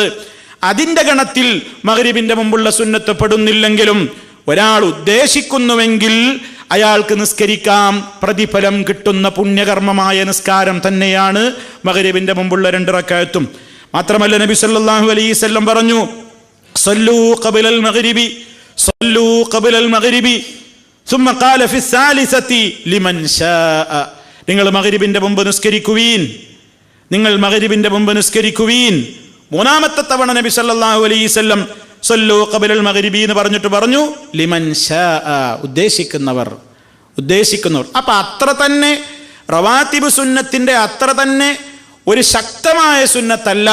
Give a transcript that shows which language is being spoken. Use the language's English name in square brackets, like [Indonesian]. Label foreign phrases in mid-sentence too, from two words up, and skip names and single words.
[Malayalam] അതിന്റെ ഗണത്തിൽ മഗ്രിബിന്റെ മുമ്പുള്ള സുന്നത്ത് പെടുന്നില്ലെങ്കിലും ഒരാൾ ഉദ്ദേശിക്കുന്നുവെങ്കിൽ അയാൾക്ക് നിസ്കരിക്കാം. പ്രതിഫലം കിട്ടുന്ന പുണ്യകർമ്മമായ നിസ്കാരം തന്നെയാണ് മഗ്രിബിന്റെ മുമ്പുള്ള 2 റക്അത്തും. മാത്രമല്ല നബി [Arabic] صلى الله عليه وسلم [Malayalam] പറഞ്ഞു, [Arabic] صلوا قبل المغرب ثم قال في الثالثة لمن شاء. [Malayalam] നിങ്ങൾ മഗ്രിബിന്റെ മുമ്പ് നിസ്കരിക്കുവീൻ. 3ാമത്തെ തവണ നബി [Arabic] صلى الله عليه وسلم صلوا قبل المغرب [Malayalam] എന്ന് പറഞ്ഞിട്ട് പറഞ്ഞു [Arabic] لمن شاء, [Malayalam] ഉദ്ദേശിക്കുന്നവർ. അപ്പൊ അത്ര തന്നെ റവാത്തിബ് സുന്നത്തിന്റെ അത്ര തന്നെ ഒരു ശക്തമായ സുന്നത്തല്ല.